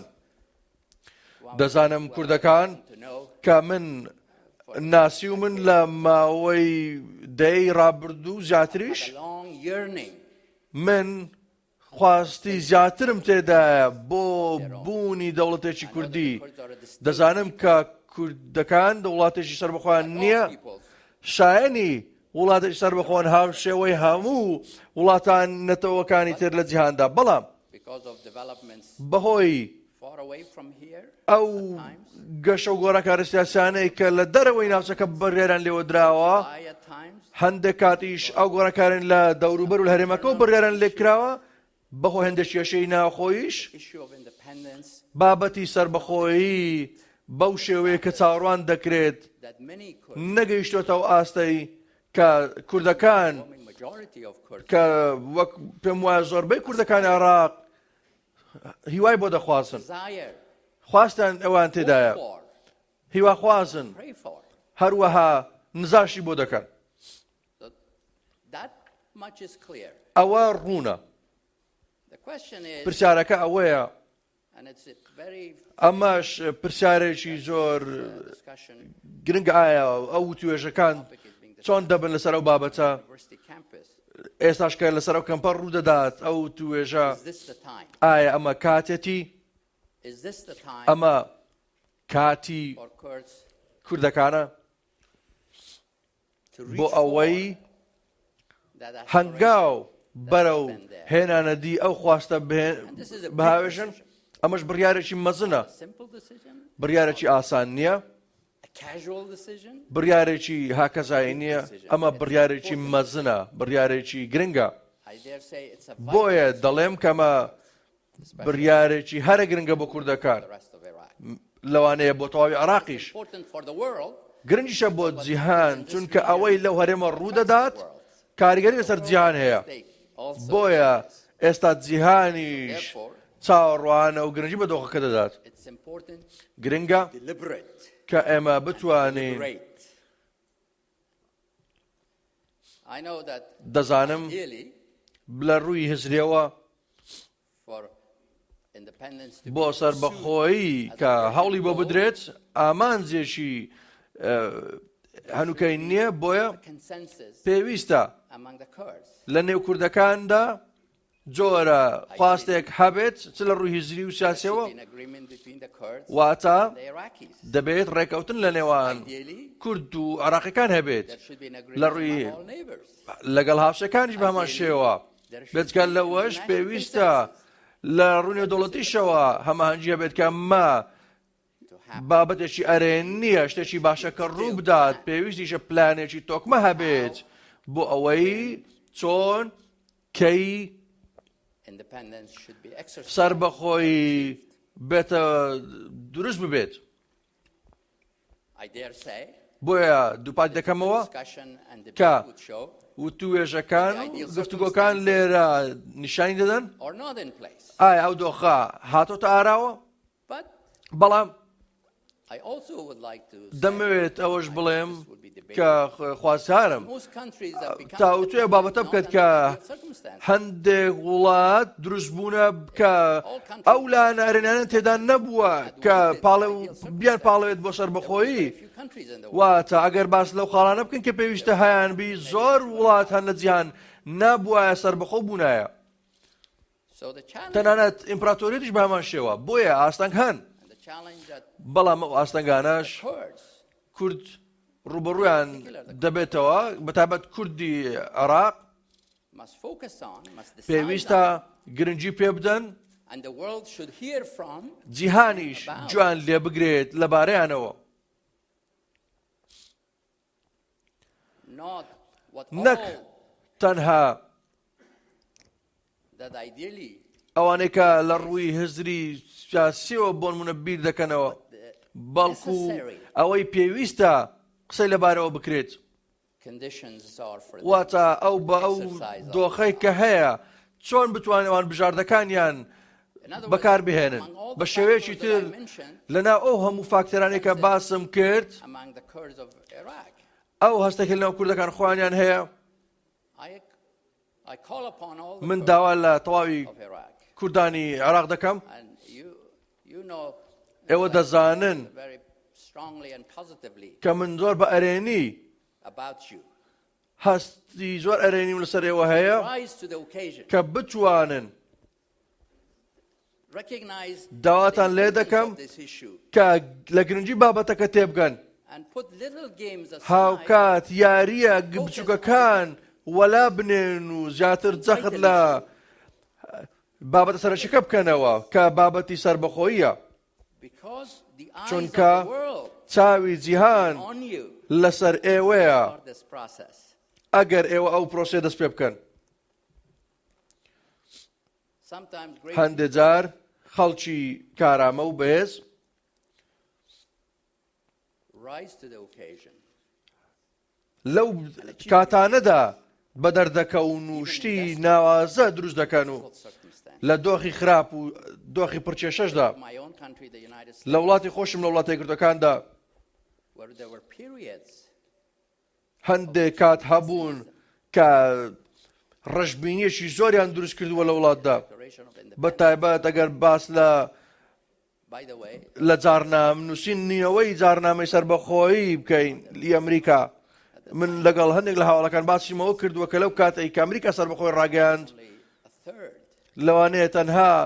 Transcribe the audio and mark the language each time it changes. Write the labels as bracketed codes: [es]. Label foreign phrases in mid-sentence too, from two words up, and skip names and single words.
[ckb] دەزانم کوردەکان کە من ناسی و من لە ماوەی دەی ڕابردوو زیاتریش من خواستی زیاترم تێدایە بۆ بوونی دەوڵەتێکی کوردی. دەزانم کە کوردەکان وڵاتێکی سەربەخۆیان [en] all [ckb] نییە [en] peoples. [ckb] شایەنی وڵاتێکی سەربەخۆن هاوشێوەی هەموو وڵاتان نەتەوەکانی تر لە جیهاندا بەڵام [en] Because of developments [ckb] بەهۆی [en] far away from here, [ckb] ئەو [en] at times, [ckb] گەشە و گۆڕەکاری سیاسانەی کە لە دەرەوەی ناوچەکە بڕێران لێوە درراوە [en] why at times, [ckb] هەندێک کاتیش ئەو گۆڕەکارن لە دەوروبەر و لە هەرێمەکە و بڕێران لێکراوە بەهۆی هەندێک کێشەی ناوخۆیش [en] issue of independence [ckb] بابەتی سربەخۆیی بەو شێوەیە کە چاوەڕوان دەکرێت [en] that many Kurds, [ckb] نەگەیشتۆتەوە ئاستەی کە کوردەکان [en] overwhelming majority of Kurds, [ckb] کە وەک پێم وایە زۆربەی کوردەکانی عێراق هیوای بۆ دەخوازن [en] desire, [ckb] خواستیان ئەوان تێدایە [en] hope for, [ckb] هیوا خوازن [en] pray for. [ckb] هەروەها نزاشی بۆ دەکەن [en] So that much is clear. [ckb] ئەوە ڕوونە [en] The question is, [ckb] پرسیارەکە ئەوەیە [en] and it's a very [ckb] ئەمەش پرسیارێکی زۆر [en] discussion [ckb] گرنگ ئایا ئەو توێژەکان [en] topic is being [ckb] چۆن [en] discussed [ckb] دەبن لەسەر ئەو بابەتە [en] on university campus. [ckb] ئێستاش کە لەسەر ئەو کەمپە ڕوودەدات ئەو توێژە [en] Is this the time? [ckb] ئایا ئەمە کاتێتی [en] Is this the time [ckb] ئەمە کاتی [en] for Kurds [ckb] کوردەکانە [en] to [ckb] بۆ [en] reach [ckb] ئەوەی [en] forward that [ckb] هەنگاو [en] aspiration [ckb] بەرەو هێنانەدی ئەو خواستە بەهاوێژن ئەمەش بڕیارێکی مەزنە [en] a simple decision, [ckb] بڕیارێکی ئاسان نییە [en] a casual decision? [ckb] بڕیارێکی هاکەزایی نییە ئەمە بڕیارێکی مەزنە بڕیارێکی گرنگە [en] I dare say it's a [ckb] بۆیە [en] vital [ckb] دەڵێم کەمە بڕیارێکی هەرە گرنگە بۆ کوردەکان [en] the rest of Iraq. [ckb] لەوانەیە بۆ تەواوی عراقیش [en] Important for the world, [ckb] گرنگیشە بۆ جیهان چونکە ئەوەی لەو هەرێمە ڕوودەدات کاریگەری لەسەر جیهان هەیە [en] state also [ckb] بۆیە [en] has. [ckb] ئێستا جیهانیش [en] Therefore, [ckb] چاوەڕوانە و گرنگی بە دۆخەکە دەدات [en] it's important, [ckb] گرنگە [en] deliberate, [ckb] کە ئێمە بتوانین [en] great. I know that [ckb] دەزانم [en] ideally [ckb] لە ڕووی هزرێەوە [en] for independence to [ckb] بۆ [en] be [ckb] سەربەخۆیی کە هەوڵی بۆ بدرێت ئامانجێکی هەنووکەی نییە بۆیە [en] consensus [ckb] پێویستە [en] among the Kurds. [ckb] لە نێو کوردەکاندا جۆرە خواستێک هەبێت چ لە ڕووی هزری و [en] There should [ckb] سیاسەوە [en] be an agreement between the Kurds [ckb] واتە [en] and the Iraqis. [ckb] دەبێت ڕێکەوتن لە نێوان [en] Ideally, [ckb] کورد و عراقیەکان هەبێت [en] there should be an La agreement Rui- among all neighbors. [ckb] لەگەڵ هاوشەکانیش بە هەمان شێوە بێتکە لەوەش پێویستە لە ڕوونی دەوڵەتیشەوە هەماهەنگی هەبێت کە ما [en] To have [ckb] بابەتێکی ئەرێن نییە شتێکی باشەکە ڕوو بدات پێویستیشە پلانێکی تۆکمە هەبێت بۆ ئەوەی چۆن کەی [en] independence should be exercised. [ckb] سەربەخۆی بێتە دروست ببێت [en] I dare say, [ckb] بۆیە دووپات دەکەمەوە [en] discussion and Ka. debate would show [ckb] و توێژەکان و گفتوگۆکان لێرە نیشانی دەدەن [en] or not in place. [ckb] ئایا ئەو دۆخە هاتۆتە ئاراوە [en] But [ckb] بەڵام [en] I also would like to say [ckb] دەمەوێت ئەوەش بڵێم [en] this would be debated. [ckb] کە خواستارم [en] Most countries that become [ckb] تاوتوێ بابەتە بکات کە [en] independent under circumstances. [ckb] هەندێک وڵات دروست بوونە کە ئەو لاەنە ئەرێنانە تێدا نەبووە کە بیان پاڵەوێت بۆ سەربەخۆیی [en] Very few countries in the world. [ckb] واتە ئەگەر باس لەو خاڵانە بکەن کە پێویستە هەیان بی زۆر وڵات هەن لە جیهان نابووایە سەربەخۆ بوونایە [en] So the challenge [ckb] تەنانەت ئیمپراتۆریەتیش بە هەمان شێوە بۆیە ئاستەنگ هەن [en] and the challenge that [ckb] بەڵام ئەو ئاستەنگانەش [en] Kurds [ckb] کورد ڕوبەڕویان دەبێتەوە بەتابەت کوردی عێراق [en] must focus on, must decide [ckb] پێویستە [en] on, [ckb] گرنگی پێ بدەن [en] and the world should hear from, [ckb] جیهانیش جوان لێ بگرێت لەبارەیانەوە [en] not what [ckb] نەک [en] all [ckb] تەنها [en] that ideally [ckb] ئەوانەی کە لە ڕووی هزری سیاسیەوە بۆ نمونە بیر دەکەنەوە بەڵکو ئەوەی پێویستە قسەی لەبارەوە بکرێت [en] conditions are for them. [ckb] واتە ئەو بە ئەو دۆخەی کە هەیە چۆن بتوانێوان بژاردەکانیان [en] In other words, [ckb] بەکار بهێنن [en] among all [ckb] بە [en] the [ckb] شێوەیەکی [en] factors [ckb] تر [en] that I mentioned, [ckb] لەناو ئەو هەموو فاکتەرانی کە باسم کرد [en] among the Kurds of Iraq, [ckb] ئەو هەستێکی لەناو کوردەکان خۆیان هەیە [en] I call upon all the [ckb] من [en] Kurds [ckb] داوا لە تەواوی [en] of Iraq. [ckb] کوردانی عێراق دەکەم [en] And you know [ckb] ئێوە دەزانن [en] very strongly and positively [ckb] کە من زۆر بە ئەرێنی [en] about you. [ckb] هەستی زۆر ئەرێنیم لەسەر ئێوە هەیە [en] Rise to the occasion. [ckb] کە بتوانن [en] recognize [ckb] داواتان [en] the [ckb] لێ [en] importance [ckb] دەکەم [en] of this issue [ckb] کە لە گرنگی بابەتەکە تێبگەن. [en] and put little games aside [ckb] هاوکات یاریە بچووکەکان وەلا بنێن و زیاتر جەخت لە بابەتە سەرچەکە بکەنەوە کە بابەتی سربەخۆییە، [en] because the eyes of [ckb] چونکە [en] the world [ckb] چاوی جیهان [en] on you [ckb] لەسەر ئێوەیە [en] for this process. [ckb] ئەگەر ئێوە ئەو پرۆسێ دەست پێ بکەن. [en] Sometimes great [ckb] هەندێک جار خەڵکی کارامە و بەهێز [en] rise to the occasion. [ckb] لەو کاتانەدا بە دەردەکەون و شتی ناوازە دروست دەکەن و [en] Difficult circumstance. [ckb] لە دۆخی خراپ و دۆخی پرچێشەشدا [en] My own country, the United States, [ckb] لە وڵاتی خۆشم لە وڵاتی یەکگرتوەکاندا [en] where there were periods [ckb] هەندێک کات هەبوون کە ڕەشبینیەکی زۆریان دروست کردووە لە وڵاتدا، [en] declaration of independence. [ckb] بە تایبەت ئەگەر باس [en] By the way, [ckb] لە جارنامنووسینەوەی جارنامەی سربەخۆیی بکەین لی ئەمریکا. من لەگەڵ هەندێک لە هاوڵەکان باسیمەوە کردووە کە لەو کاتێک کە ئەمریکا سربەخۆی ڕاگەیاند [en] only a third [ckb] لەوانەیە تەنها